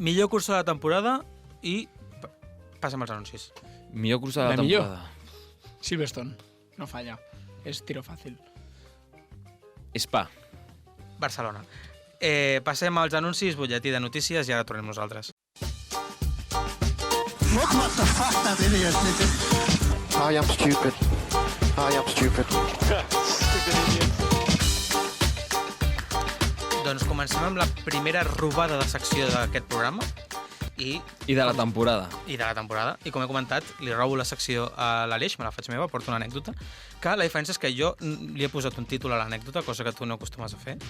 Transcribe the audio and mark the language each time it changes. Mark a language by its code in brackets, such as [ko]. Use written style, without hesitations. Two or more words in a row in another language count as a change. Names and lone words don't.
[ca] Millor cursa de la temporada i passem als anuncis. Millor cursa de la La millor. temporada. Silverstone, no falla. És tiro fàcil. Spa. Barcelona. Passem als anuncis, butlletí de notícies i ara tornem nosaltres. [en] I am stupid. I am stupid. [ca] Doncs comencem amb la primera robada de secció d'aquest programa i I de la temporada. de la temporada. I com he comentat, li robo la secció a l'Aleix, me la faig meva, porto una anècdota, que la diferència és que jo li he posat un títol a l'anècdota, cosa que tu no acostumes a fer.